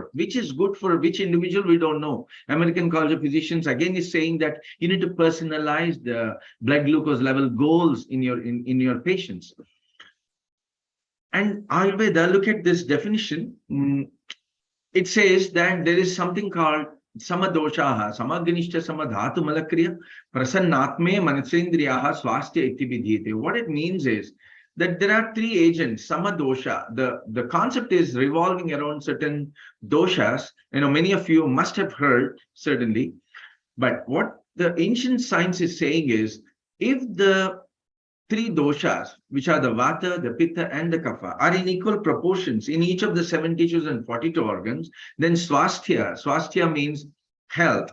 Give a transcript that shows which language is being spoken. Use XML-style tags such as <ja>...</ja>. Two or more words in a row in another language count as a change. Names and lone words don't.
<en>Which is good for which individual, we don't know. American College of Physicians again is saying that you need to personalize the blood glucose level goals in your patients. And Ayurveda, look at this definition. It says that there is something called</en> <sa>samadoshaha, samagnishtha samadhatu malakriya, prasannatme manasendriyaha swastya iti.</sa> <en>What it means is that there are three agents, samadosha. The concept is revolving around certain doshas. Many of you must have heard, certainly. But what the ancient science is saying is, if the three doshas, which are the</en> <sa>vata, the pitta,</sa> <en>and the kapha, are in equal proportions in each of the 7 tissues and 42 organs, then swasthya means health.</en>